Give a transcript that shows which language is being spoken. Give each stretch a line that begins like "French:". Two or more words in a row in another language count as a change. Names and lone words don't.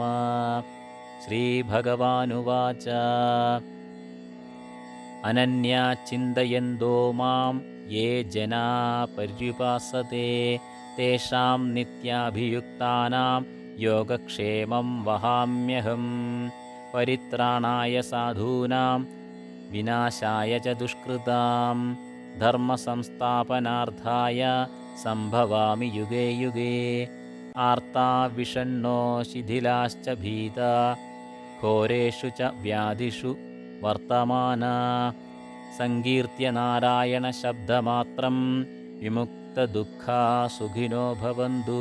Sanskrit: ശ്രീഭഗവാനുവാച അനന്യാ ചിന്തയന്തോ മാം യേ ജനാ പര്യുപാസത്തെ തേഷാം നിത്യാഭിയുക്താനാം യോഗക്ഷേമം വഹാമ്യഹം. പരിത്രാണായ സാധൂനാം വിനാശായ ച ദുഷ്കൃതാം ധർമ്മസംസ്ഥാപനാർത്ഥായ സംഭവാമി യുഗേ യുഗേ. ആർത്താ വിഷണ്ണോ ശിഥിലാശ്ച ഭീതാ ഘോരേഷു ച വ്യാധിഷു വർത്തമാനാ സങ്കീർത്തിയ നാരായണ ശബ്ദമാത്രം വിമുക്തദുഃഖാ സുഖിനോ ഭവന്തു.